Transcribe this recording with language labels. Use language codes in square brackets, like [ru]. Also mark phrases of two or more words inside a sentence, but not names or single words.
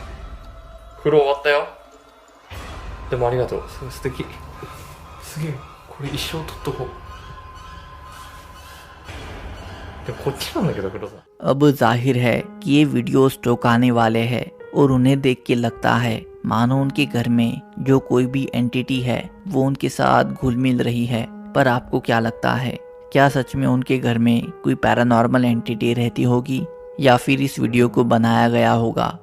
[ja] 風呂終わったよ。でもありがとう。それ素敵。すげえ。これ一生取っとこう。でもこっちなんだけど風呂さん。 [hi] अब जाहिर है कि ये वीडियोस टोकाने वाले हैं और उन्हें देख के लगता है मानो उनके घर में जो कोई भी एंटिटी है वो उनके साथ घुल मिल रही है। पर आपको क्या लगता है, क्या सच में उनके घर में कोई [en] paranormal entity [hi] रहती होगी या फिर इस वीडियो को बनाया गया होगा?